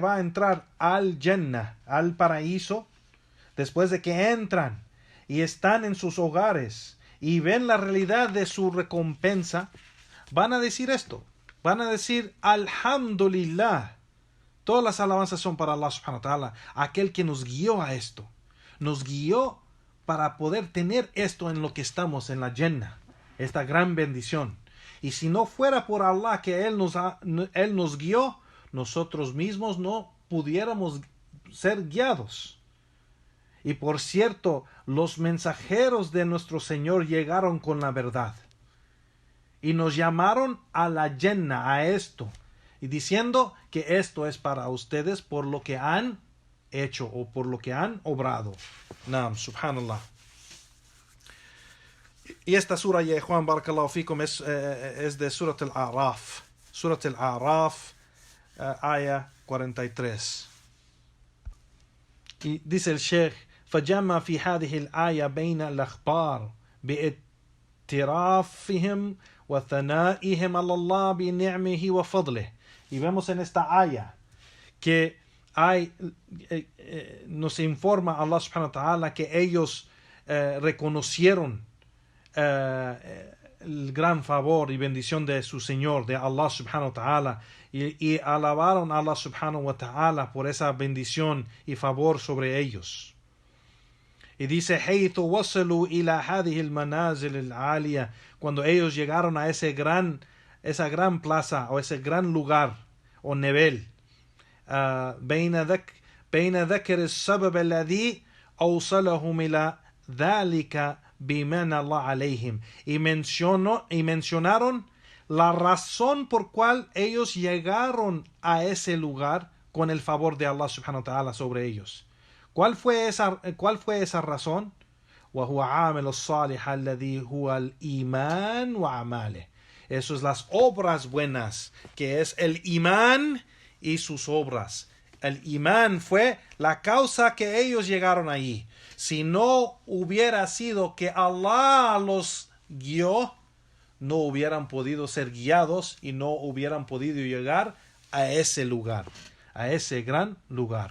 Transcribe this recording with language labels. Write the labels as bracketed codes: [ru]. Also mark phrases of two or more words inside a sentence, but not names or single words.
[es] va a entrar al Jannah, al paraíso, después de que entran y están en sus hogares y ven la realidad de su recompensa, van a decir esto, van a decir Alhamdulillah, todas las alabanzas son para Allah [ar] سبحانه وتعالى, [es] aquel que nos guió a esto, nos guió para poder tener esto en lo que estamos en la Jannah, esta gran bendición. Y si no fuera por Allah que Él nos guió, nosotros mismos no pudiéramos ser guiados. Y por cierto, los mensajeros de nuestro Señor llegaron con la verdad. Y nos llamaron a la Jannah, a esto. Y diciendo que esto es para ustedes por lo que han hecho o por lo que han obrado. Naam, subhanallah. Y esta sura, ya Juan [ar] بارك الله فيكم, [es] es de Surat al-A'raf. Surat al-A'raf, aya 43. Y dice el Sheikh, [ar] فَجَمَّ فِي هذه الآية بين الأخبار بِإِتِرَافِهِمْ وَثَنَائِهِمْ على الله بِنِعْمِهِ وَفَضْلِهِ. [es] Y vemos en esta aya que nos informa Allah [ar] سبحانه وتعالى [es] que ellos reconocieron el gran favor y bendición de su Señor, de Allah [ar] سبحانه وتعالى, [es] y alabaron a Allah [ar] سبحانه وتعالى [es] por esa bendición y favor sobre ellos. Y dice, [ar] حيث وصلوا إلى هذه المنازل العالية, [es] cuando ellos llegaron a esa gran plaza o ese gran lugar o nivel, [ar] بين ذكر السبب الذي أوصلهم إلى ذلك بمن الله عليهم, [es] y mencionaron la razón por cual ellos llegaron a ese lugar con el favor de Allah [ar] سبحانه وتعالى [es] sobre ellos. ¿Cuál fue esa razón? [ar] وهو عامل الصالح الذي هو الإيمان وأعماله. [es] Eso es las obras buenas, que es el imán y sus obras. El imán fue la causa que ellos llegaron allí. Si no hubiera sido que Allah los guió, no hubieran podido ser guiados y no hubieran podido llegar a ese lugar, a ese gran lugar.